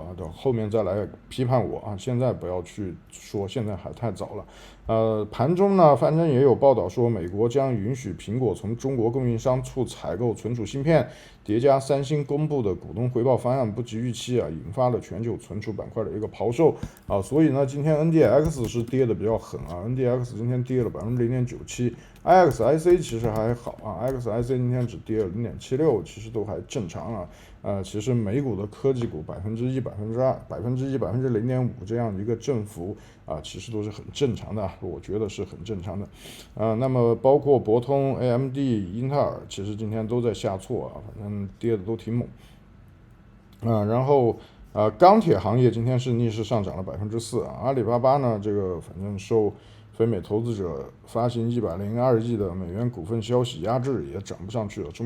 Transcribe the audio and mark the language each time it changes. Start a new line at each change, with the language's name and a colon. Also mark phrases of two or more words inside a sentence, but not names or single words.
Chinese: 等後面再來批判我現在不要去說，現在還太早了盤中呢反正也有報道說，美國將允許蘋果從中國供應商處採購存儲芯片，疊加三星公布的股東回報方案不及預期引發了全球存儲板塊的一個拋售所以呢今天 NDX 是跌的比較狠NDX 今天跌了0.97%， IXIC 其實還好IXIC 今天只跌了0.76%，其實都還正常其實美股的科技股 1%、2%、1%、0.5%這樣一個振幅其實都是很正常的我覺得是很正常的那麼包括博通、AMD、英特爾其實今天都在下挫反正跌的都挺猛然後鋼鐵行業今天是逆勢上漲了4%阿里巴巴呢這個反正受非美投資者發行102億的美元股份消息壓制，也漲不上去了。